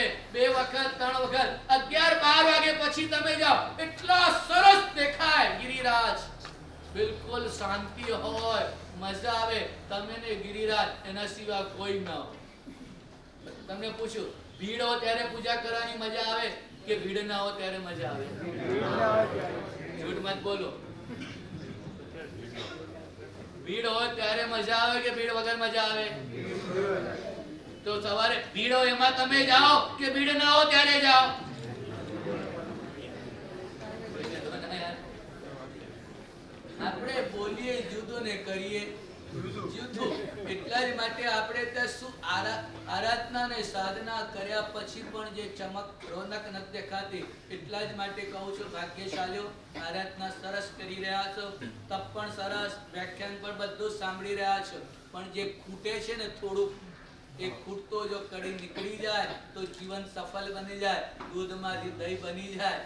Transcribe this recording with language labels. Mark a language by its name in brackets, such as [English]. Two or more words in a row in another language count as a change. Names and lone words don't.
[Gujarati] 2 વખત 3 વખત 11-12 વાગે પછી તમે જાઓ એટલા સરસ દેખાય ગિરિરાજ, બિલકુલ શાંતિ હોય, મજા આવે। તમે ને ગિરિરાજ એના સિવાય કોઈ ન હોય। તમને પૂછું, ભીડ હોય ત્યારે પૂજા કરવાની મજા આવે કે ભીડ ના હોય ત્યારે મજા આવે? [Hindi] झूठ मत बोलो। [Gujarati] ભીડ હો ત્યારે મજા આવે કે ભીડ વગર મજા આવે? તો સવારે ભીડ હો એમાં તમે જાઓ કે ભીડ ના હો ત્યારે જાઓ? આપણે બોલીએ જુદો ને કરીએ જુદું। એટલા જ માટે આપણે ત્યાં શું આરાધના ને સાધના કર્યા પછી પણ જે ચમક રોનક નથી દેખાતી, એટલા જ માટે કહું છું ભાગ્યશાળીઓ, આરાધના સરસ કરી રહ્યા છો, તપ પણ સરસ, વ્યાખ્યાન પણ બધું સાંભળી રહ્યા છો, પણ જે ખૂટે છે ને થોડું, એ ખૂટતો જો કડી નીકળી જાય તો જીવન સફળ બની જાય, દૂધમાંથી દહીં બની જાય।